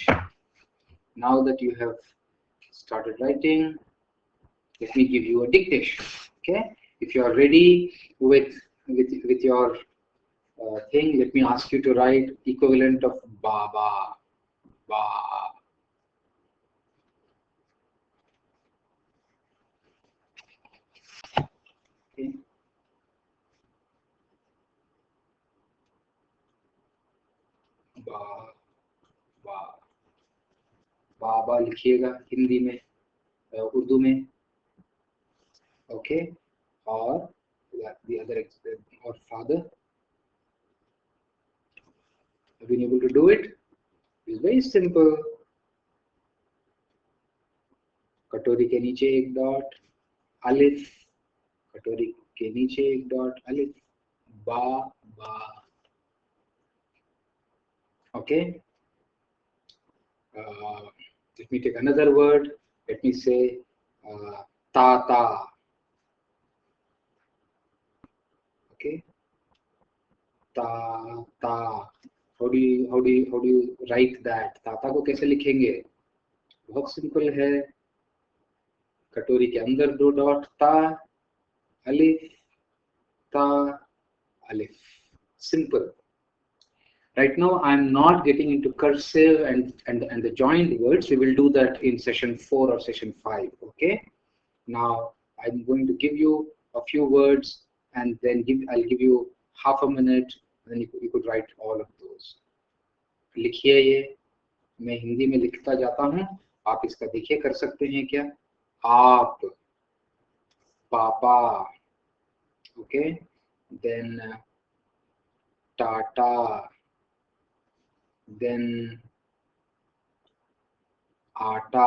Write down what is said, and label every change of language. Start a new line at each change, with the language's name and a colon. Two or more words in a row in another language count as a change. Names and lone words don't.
English: Now that you have started writing, let me give you a dictation. Okay, if you are ready with your thing, let me ask you to write equivalent of Baba. Ba. Okay.
Hindi: बा, बा, बाबा लिखिएगा हिंदी में, उर्दू में।
English: ओके, और the other or father. Have you been able to do it? It's very simple.
Hindi: कटोरी के नीचे एक डॉट, अलिफ, कटोरी के नीचे एक डॉट, अलिफ, बा बा।
English: Okay, let me take another word. Let me say tata. Okay, ta ta. How do you write that?
Hindi: ताता को कैसे लिखेंगे? बहुत सिंपल है, कटोरी के अंदर 2 डॉट, ता अलिफ, ता अलिफ।
English: Simple. Right now, I'm not getting into cursive and the joined words. We will do that in session 4 or session 5. Okay. Now, I'm going to give you a few words, and then I'll give you half a minute, and then you could write all of those.
Hindi: लिखिए ये, मैं हिंदी में लिखता जाता हूँ, आप इसका देखिए कर सकते हैं क्या? आप, पापा, okay, then टाटा, then आटा।